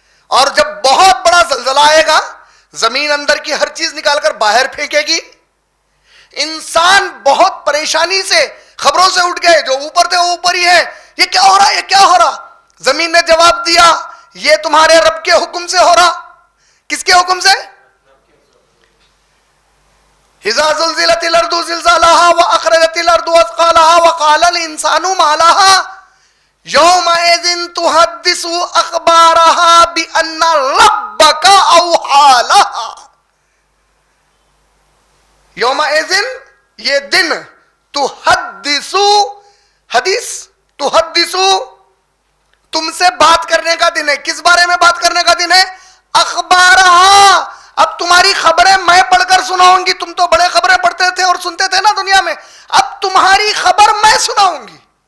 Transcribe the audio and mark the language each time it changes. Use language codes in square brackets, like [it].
[ur] اور جب بہت بڑا زلزلہ آئے گا, زمین اندر کی ہر چیز نکال کر باہر پھینکے گی, انسان بہت پریشانی سے خبروں سے اٹھ گئے, جو اوپر تھے وہ اوپر ہی ہے, یہ کیا ہو رہا, یہ کیا ہو رہا. زمین نے جواب دیا یہ تمہارے رب کے حکم سے ہو رہا. کس کے حکم سے؟ [ar] اذا زلزلت الارض زلزالها واخرجت الارض اثقالها وقال الانسان ما لها یومئذ تحدث اخبارها بان ربك اوحى لها. [ur] یومئذ یہ دن, تحدث حدیث, تحدث تم سے بات کرنے کا دن ہے. کس بارے میں بات کرنے کا دن ہے؟ اخبارها. اب تمہاری خبریں میں پڑھ کر سناؤں گی. تم تو بڑے خبریں پڑھتے تھے اور سنتے تھے نا دنیا میں, اب تمہاری خبر میں سناؤں گی.